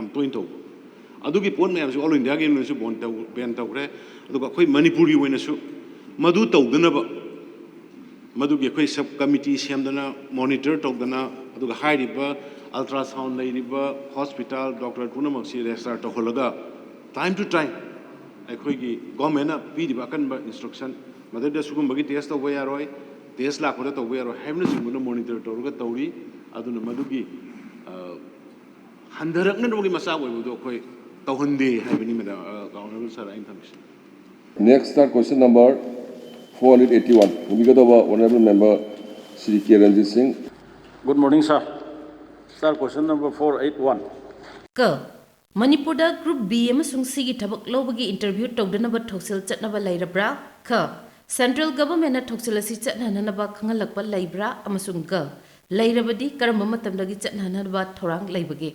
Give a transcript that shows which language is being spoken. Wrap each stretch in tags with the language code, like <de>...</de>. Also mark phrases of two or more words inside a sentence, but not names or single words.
<mni>तोइन तौ अदुगी पोन मैम</mni> <en>All India</en> <mni>की बैन तौरे अखोई मणिपुर की मधु तौदनब मधुगी अखोई सब कमिटी सेमदना मॉनिटर तौदना</mni> <en>ultrasound hospital doctor</en> <mni>पुनमक से रेजिस्टर तौहलगा</mni> <en>time to time</en> <mni>अखोई गवर्नमेंट पीब अकनब इंस्ट्रक्शन मदद सुगुम्बगी टेस्ट तौब यारोय टेस्ट लाखोद तौब यारोय हाइबना सिंगुना मॉनिटर तौरगा तौरी अदुना मधुगी ꯍꯟꯊꯔꯛꯅꯕꯒꯤ ꯃꯆꯥꯛ ꯑꯣꯏꯕꯗꯣ ꯑꯩꯈꯣꯏ ꯇꯧꯍꯟꯗꯦ ꯍꯥꯏꯕꯅꯤ ꯃꯦꯗꯥꯝ ꯀꯥꯎꯟꯁꯤꯜ ꯁꯥꯔ ꯑꯩꯅ ꯊꯝꯃꯤꯁꯦ.</mni> <en>Next start question number 481. Hungigadawa Honorable Member Shri K. Ranjit Singh. Good morning, sir. Sir, question number 481.</en> <mni>क मणिपुरदा</mni> <en>group B</en> <mni>अमसुंग सिगी थबक लौबगी इंटरव्यू तौदनबा थौसिल चटनबा लैरब्रा ख</mni> <en>central government</en> <mni>ना थौसिल असि चटननबा खंगलकबा लैब्रा अमसुंग ग लैरबदी करम मतमदगी चटननबा थौरांग लैबगे.</mni>